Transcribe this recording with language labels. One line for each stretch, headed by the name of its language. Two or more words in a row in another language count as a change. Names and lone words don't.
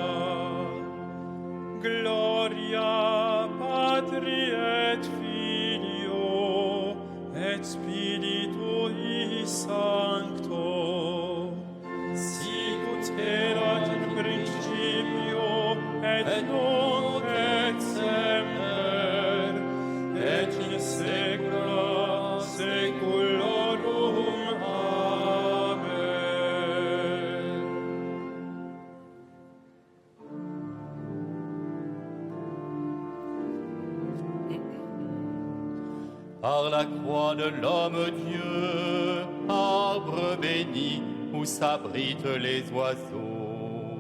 Latin: Gloria Patri et Filio et Spiritui Sancto, sicut erat in principio et nunc et semper, et in saecula saeculorum. Amen.
French: Par la croix de l'homme Dieu, arbre béni où s'abritent les oiseaux.